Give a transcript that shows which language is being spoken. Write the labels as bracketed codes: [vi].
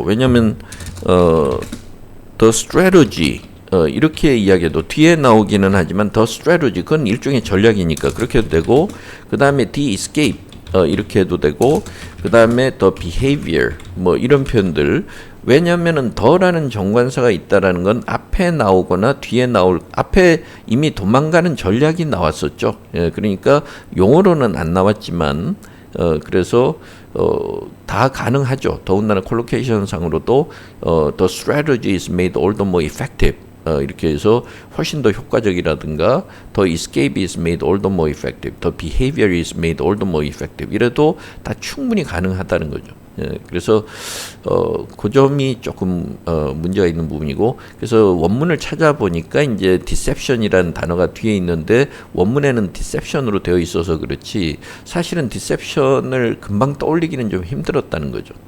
[ko] 왜냐하면 the strategy 이렇게 이야기해도 뒤에 나오기는 하지만 the strategy 그건 일종의 전략이니까 그렇게 해도 되고 그 다음에 the escape 이렇게 해도 되고 그 다음에 the behavior 뭐 이런 표현들. 왜냐하면은 더라는 정관사가 있다라는 건 앞에 나오거나 뒤에 나올 앞에 이미 도망가는 전략이 나왔었죠. 예, 그러니까 용어로는 안 나왔지만 그래서 다 가능하죠. 더군다나 콜로케이션 상으로도 [en] the strategy is made all the more effective. [ko] 이렇게 해서 훨씬 더 효과적이라든가 [en] the escape is made all the more effective, [ko] the behavior is made all the more effective 이래도 다 충분히 가능하다는 거죠. 예, 그래서 그 점이 조금 문제가 있는 부분이고 그래서 원문을 찾아보니까 이제 deception이라는 단어가 뒤에 있는데 원문에는 deception으로 되어 있어서 그렇지 사실은 deception을 금방 떠올리기는 좀 힘들었다는 거죠.